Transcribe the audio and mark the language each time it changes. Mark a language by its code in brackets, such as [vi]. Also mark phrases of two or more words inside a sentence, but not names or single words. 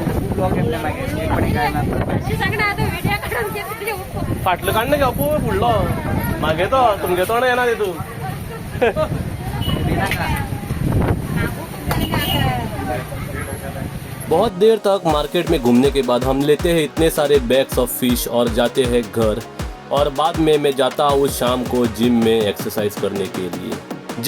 [kok] फाटलो काडना गे पळय फुडलो म्हागे तो तुमगे तोंड येना तितू [hi] बहुत देर तक मार्केट में घूमने के बाद हम लेते हैं इतने सारे [en] bags of fish [hi] और जाते हैं घर। और बाद में मैं जाता हूँ शाम को जिम में एक्सरसाइज करने के लिए।